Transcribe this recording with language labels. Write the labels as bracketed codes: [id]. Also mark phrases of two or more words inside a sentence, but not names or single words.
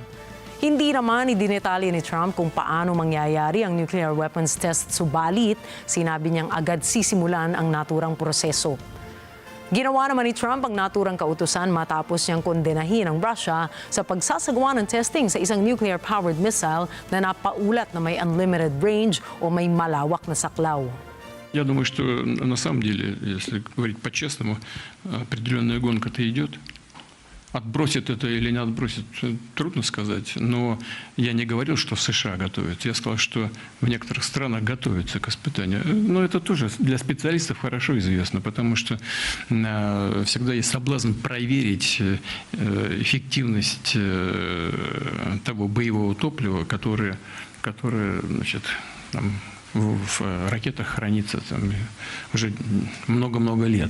[tl] Hindi naman idinetalye ni Trump kung paano mangyayari ang [en] nuclear weapons test, [tl] subalit sinabi niyang agad sisimulan ang naturang proseso. Ginawa naman ni Trump ang naturang kautusan matapos niyang kondenahin ang Russia sa pagsasagawa ng testing sa isang [en] nuclear-powered missile [tl] na napaulat na may [en] unlimited range [tl] o may malawak na saklaw. [ru] Я думаю, что на самом деле, если говорить по-честному, определенная гонка-то идет. Отбросит это или не отбросит, трудно сказать. Но я не говорил, что в США готовят. Я сказал, что в некоторых странах готовятся к испытанию. Но это тоже для специалистов хорошо известно, потому что всегда есть соблазн проверить эффективность того боевого топлива, которое значит, там, в ракетах хранится там, уже много-много лет.